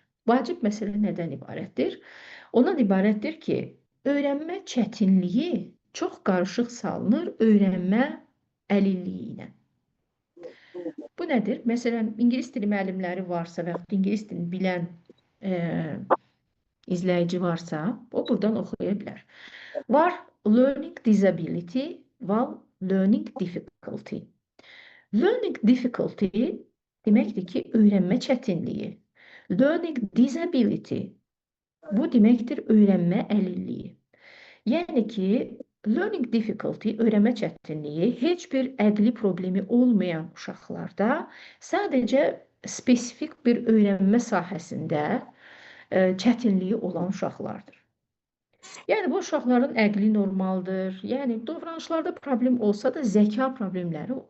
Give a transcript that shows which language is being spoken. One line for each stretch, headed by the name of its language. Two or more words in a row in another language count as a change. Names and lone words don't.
Azerbaijani: Vacib məsələ nədən ibarətdir? Ondan ibarətdir ki, öyrənmə çətinliyi çox qarışıq salınır öyrənmə əlilliyi ilə. Bu nədir? Məsələn, ingilis dili müəllimləri varsa və yaxud ingilis dilini bilən izləyici varsa, o buradan oxuya bilər. Var
English: learning disability,
Azerbaijani: var
English: learning difficulty. Learning difficulty
Azerbaijani: deməkdir ki, öyrənmə çətinliyi.
English: Learning disability,
Azerbaijani: bu deməkdir öyrənmə əlilliyi. Yəni ki,
English: learning difficulty,
Azerbaijani: öyrənmə çətinliyi heç bir əqli problemi olmayan uşaqlarda sadəcə spesifik bir öyrənmə sahəsində çətinliyi olan uşaqlardır. Yəni, bu uşaqların əqli normaldır. Yəni, davranışlarda problem olsa da zəka problemləri olur.